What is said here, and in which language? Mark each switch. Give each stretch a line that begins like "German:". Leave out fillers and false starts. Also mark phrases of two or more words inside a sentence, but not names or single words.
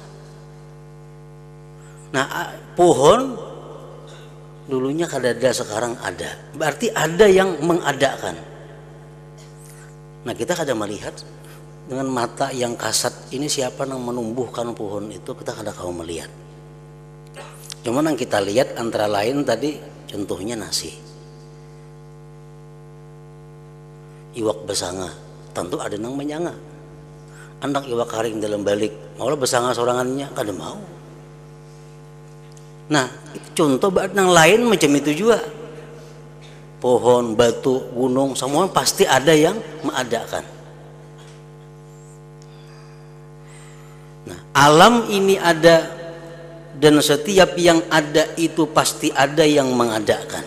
Banjar: Nah, pohon dulunya kadada, sekarang ada, berarti ada yang mengadakan.
Indonesian: Nah, kita kadang melihat dengan mata yang kasat, ini siapa yang menumbuhkan pohon itu, kita kadang kau melihat. Cuman yang kita lihat antara lain tadi contohnya nasi,
Banjar: iwak besanga, tentu ada yang menyanga. Anak iwak karing dalam balik, maulah besanga sorangannya, kada mau.
Indonesian: Nah, contoh buat yang lain macam itu juga. Pohon, batu, gunung, semua pasti ada yang mengadakan. Nah, alam ini ada, dan setiap yang ada itu pasti ada yang mengadakan.